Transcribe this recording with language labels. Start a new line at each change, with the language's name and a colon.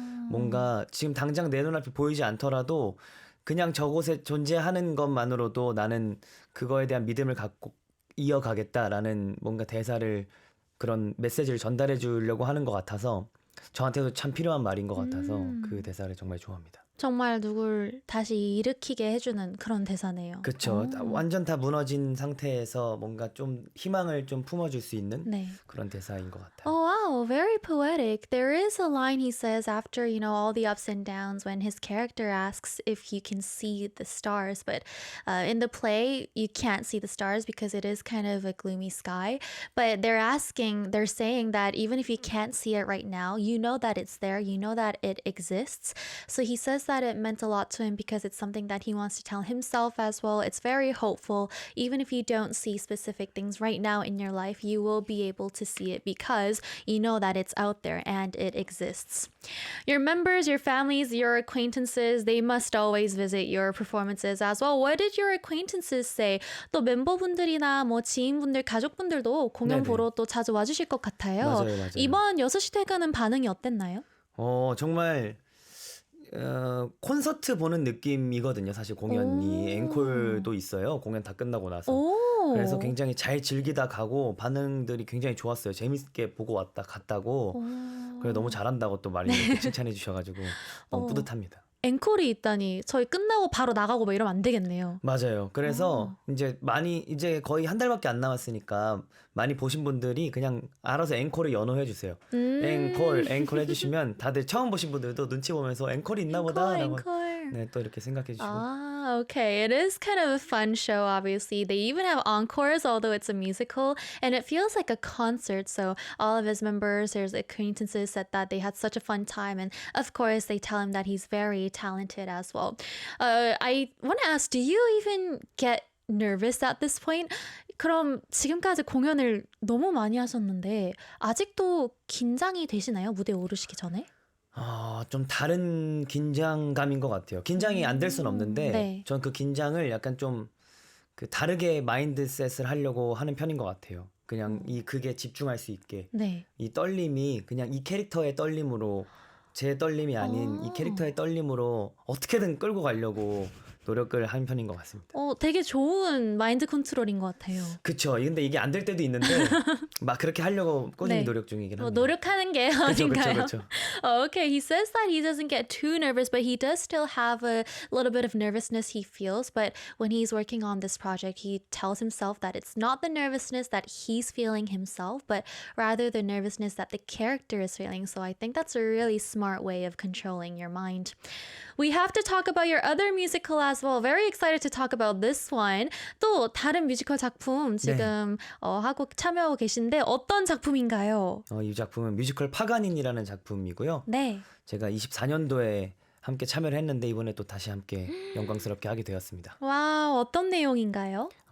Korean: 뭔가 지금 당장 내 눈앞에 보이지 않더라도 그냥 저곳에 존재하는 것만으로도 나는 그거에 대한 믿음을 갖고 이어가겠다라는 뭔가 대사를 그런 메시지를 전달해 주려고 하는 것 같아서 저한테도 참 필요한 말인 것 같아서 그 대사를 정말 좋아합니다. 정말 누굴 다시 일으키게 해주는 그런 대사네요. 그렇죠. 완전 다 무너진 상태에서 뭔가 좀 희망을 좀 품어줄 수 있는 네. 그런 대사인 것 같아요.
English: Oh wow, very poetic. There is a line he says after, all the ups and downs when his character asks if you can see the stars. But in the play, you can't see the stars because it is kind of a gloomy sky. But they're saying that even if you can't see it right now, you know that it's there, you know that it exists. So he says that it meant a lot to him because it's something that he wants to tell himself as well. It's very hopeful. Even if you don't see specific things right now in your life, you will be able to see it because you know that it's out there and it exists. Your members, your families, your acquaintances, they must always visit your performances as well. What did your acquaintances say?
Korean: 또 멤버분들이나 뭐 지인분들, 가족분들도 공연 네네. 보러 또 자주 와주실 것 같아요. 맞아요. 이번 6시 퇴근은 반응이 어땠나요? 정말 콘서트 보는 느낌이거든요. 사실 공연이 오. 앵콜도 있어요. 공연 다 끝나고 나서. 그래서 오. 굉장히 잘 즐기다 가고 반응들이 굉장히 좋았어요. 재밌게 보고 왔다 갔다고. 그래 너무 오. 잘한다고 또 많이 이렇게 칭찬해 주셔가지고 너무 어. 뿌듯합니다. 앵콜이 있다니 저희 끝나고 바로 나가고 뭐 이러면 안 되겠네요. 맞아요. 그래서 어. 이제 거의 한 달밖에 안 남았으니까 많이 보신 분들이 그냥 알아서 앵콜을 연호해 주세요. 앵콜 해주시면 다들 처음 보신 분들도 눈치 보면서 앵콜이 있나 앵콜, 보다라고 앵콜. 네, 또 이렇게 생각해 주시고.
English: Ah, okay. It is kind of a fun show, obviously. They even have encores, although it's a musical, and it feels like a concert. So all of his members, his acquaintances said that they had such a fun time. And of course, they tell him that he's very talented as well. I want to ask, do you even get nervous at this point?
Korean: 그럼 지금까지 공연을 너무 많이 하셨는데 아직도 긴장이 되시나요? 무대에 오르시기 전에? 좀 다른 긴장감인 것 같아요. 긴장이 안 될 순 없는데, 네. 전 그 긴장을 약간 좀 그 다르게 마인드셋을 하려고 하는 편인 것 같아요. 그냥 이 극에 집중할 수 있게. 네. 이 떨림이 그냥 이 캐릭터의 떨림으로, 제 떨림이 아닌 이 캐릭터의 떨림으로 어떻게든 끌고 가려고 노력을 한 편인 것 같습니다. 되게 좋은 마인드 컨트롤인 것 같아요. 그쵸. 근데 이게 안 될 때도 있는데, 막 그렇게 하려고 꾸준히 네. 노력 중이긴 합니다. 노력하는 게 그쵸, 아닌가요? 그쵸.
English: Okay, he says that he doesn't get too nervous, but he does still have a little bit of nervousness he feels. But when he's working on this project, he tells himself that it's not the nervousness that he's feeling himself, but rather the nervousness that the character is feeling. So I think that's a really smart way of controlling your mind. We have to talk about your other musical as well. Very excited to talk about this one.
Korean: 또 다른 뮤지컬 작품 지금 하고 참여하고 계신데 어떤 작품인가요? 이 작품은 뮤지컬 파가닌이라는 작품이고요. 네. 제가 24년도에 함께 참여를 했는데 이번에 또 다시 함께 영광스럽게 하게 되었습니다. 와, 어떤 내용인가요?